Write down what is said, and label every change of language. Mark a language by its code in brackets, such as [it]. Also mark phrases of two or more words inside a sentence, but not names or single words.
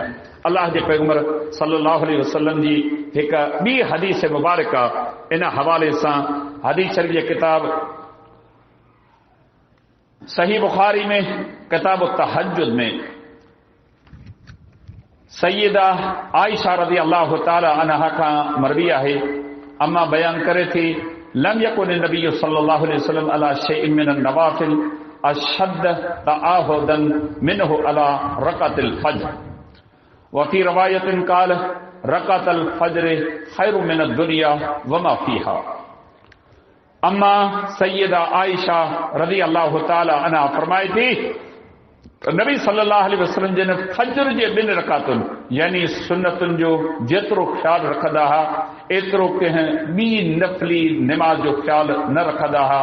[sd] अल्लाह जे पैगंबर [ar] صلى الله عليه وسلم [sd] जी हिकु ॿी हदीस मुबारका इन हवाले सां हदीस शरीफ़ जी किताब सही बुखारी में किताब तहज्जुद में सैयदा आयशा [ar] رضي الله تعالى عنها [sd] खां मरवी आहे। اما بيان ڪري ٿي [ar] لم يكن نبي صلى الله عليه وسلم على شيء من نوافل أشد تعاهدا منه على ركعات الفجر وفي رواية قال ركعات الفجر خير من دنيا وما فيها. [sd] अम्मा सैयदा आयशा [ar] رضي الله تعالى عنها [sd] फरमाए थी नबी [ar] صلى الله عليه وسلم [sd] जिन फज्र जे 2 रकातुनि यानी सुन्नतुनि जो जेतिरो ख़्यालु रखंदा हुआ, एतिरो कंहिं ॿी नफ़ली निमाज़ जो ख़्यालु न रखंदा हुआ।